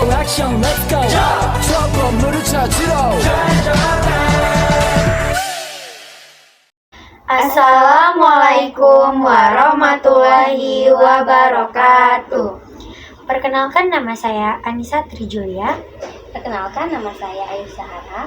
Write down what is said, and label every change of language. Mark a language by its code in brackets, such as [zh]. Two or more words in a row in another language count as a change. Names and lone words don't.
[en] action let's go [ko] 저 건물을 찾으러 [ar] السلام عليكم ورحمة الله وبركاته. [id] Perkenalkan, nama saya Anissa Trijulia. Perkenalkan, nama saya Ayu Sahara.